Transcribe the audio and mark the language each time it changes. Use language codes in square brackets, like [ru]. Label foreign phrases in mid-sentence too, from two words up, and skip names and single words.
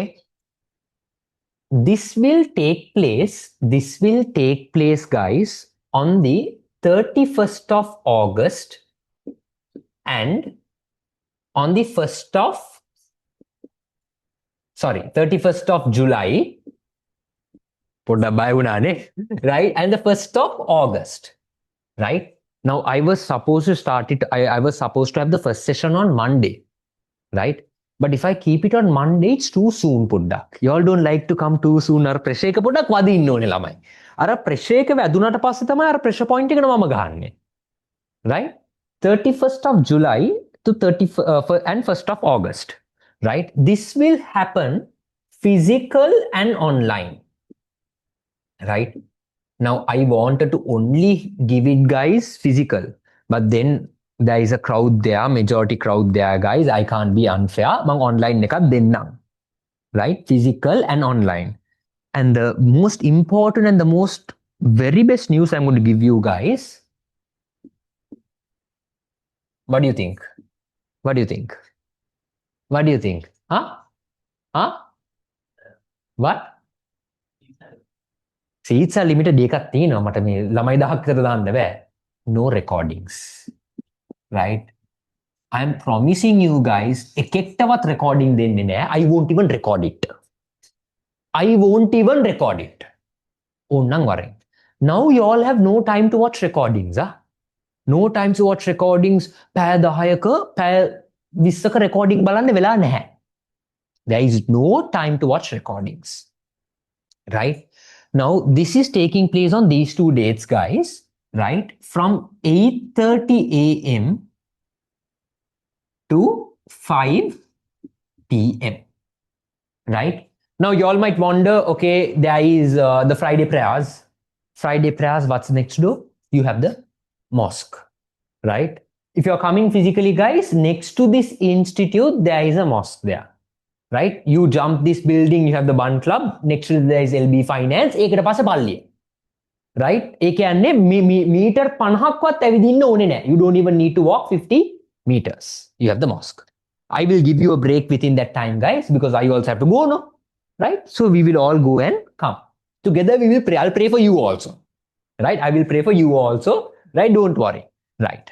[en] This will take place, guys, on the 31st of August and on the 31st of July, right? And the 1st of August, right? Now, I was supposed to I was supposed to have the first session on Monday, right? But if I keep it on Monday, it's too soon, Puddak. You all don't like to come too soon. [si] Ar pressure එක පොඩ්ඩක් වදින්න ඕනේ ළමයි. අර pressure එක වැදුනට පස්සේ තමයි අර [en] pressure point [si] එකට මම ගහන්නේ. [en] Right? 31st of July to 30 and 1st of August. Right? This will happen physical and online. Right? Now, I wanted to only give it, guys, physical. But then there is a crowd there, majority crowd there, guys. I can't be unfair. [si] මං online එකක් දෙන්නං. [en] Right? Physical and online. And the most important and the most very best news I'm going to give you, guys. What do you think? What do you think? What do you think? Huh? Huh? What? Seats are limited [si] එකක් තියෙනවා මට මේ ළමයි 1000ක් විතර දාන්න බෑ. [en] No recordings. Right? I'm promising you, guys, [si] එකෙක්ටවත් recording දෙන්නේ නෑ. [en] I won't even record it. I won't even record it. [si] ඕන්නම් වරෙන්. [en] Now you all have no time to watch recordings, huh? No time to watch recordings. [si] පැය 10ක පැය 20ක recording බලන්න වෙලා නැහැ. [en] There is no time to watch recordings. Right? Now, this is taking place on these two dates, guys, right? From 8:30 a.m. to 5 p.m. Right? Now, you all might wonder, okay, there is the Friday prayers. Friday prayers, what's next to do? You have the mosque, right? If you're coming physically, guys, next to this institute, there is a mosque there. Right? You jump this building, you have the Bun Club, next to there is LB Finance, [si] ඒකට පස්සේ පල්ලිය. [en] Right? [si] ඒ කියන්නේ මීටර් 50ක්වත් ඇවිදින්න ඕනේ නැහැ. [en] You don't even need to walk 50 meters. You have the mosque. I will give you a break within that time, guys, because I also have to go, no? Right? So we will all go and come. Together we will pray. I'll pray for you also. right? I will pray for you also, right? Don't worry, right?